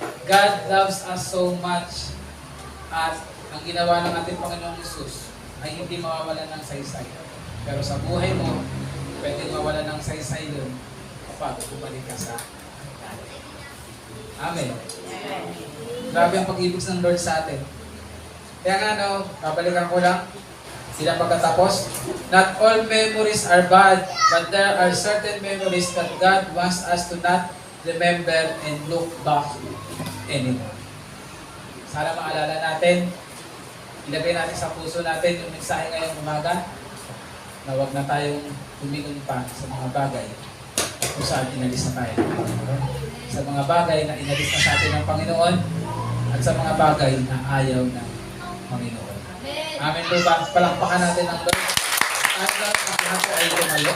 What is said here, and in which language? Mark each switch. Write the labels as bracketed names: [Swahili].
[English] God loves us so much [Filipino] at ang ginawa ng ating Panginoong Jesus ay hindi mawawalan ng saysay. Pero sa buhay mo, pwedeng mawalan ng saysay yun kapag bumalik ka sa dati. Amen. Grabe ang pag-ibig ng Lord sa atin. Kaya nga babalikan ko lang sila pagkatapos. [English] Not all memories are bad, but there are certain memories that God wants us to not remember and look back anymore. [Filipino] Sana maalala natin, ilagay natin sa puso natin yung mensahe ngayong umaga na huwag na tayong tumingon pa sa mga bagay kung saan inalis na tayo ng Panginoon. Sa mga bagay na inalis na sa atin ng Panginoon at sa mga bagay na ayaw ng Panginoon. Amen po ba? Palakpakan natin ang Lord. At lahat ay lumayo.